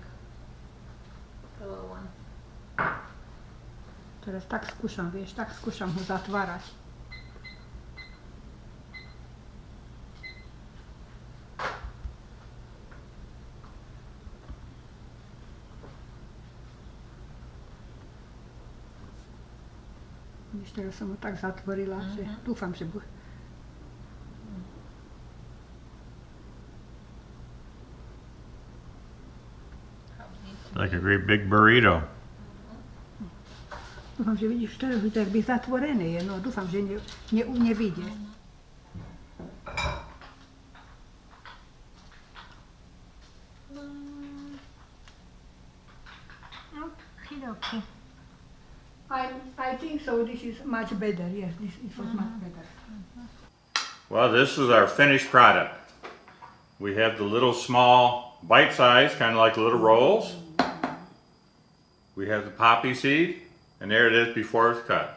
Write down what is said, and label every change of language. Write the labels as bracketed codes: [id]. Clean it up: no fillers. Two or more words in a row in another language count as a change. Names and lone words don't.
[en] The little one. [sk] Teraz tak skúšam, vieš, tak skúšam ho zatvárať. Víš, teraz som ho tak zatvorila, že dúfam, že bude. [en] Like a great big burrito. [sk] Dúfam, že vidíš, teraz to by zatvorené je, no dúfam, že nevidie. [en] Okidoki. I think so, this is much better, yes, this was much better. Well, this is our finished product. We have the little small bite size, kind of like little rolls. We have the poppy seed, and there it is before it's cut.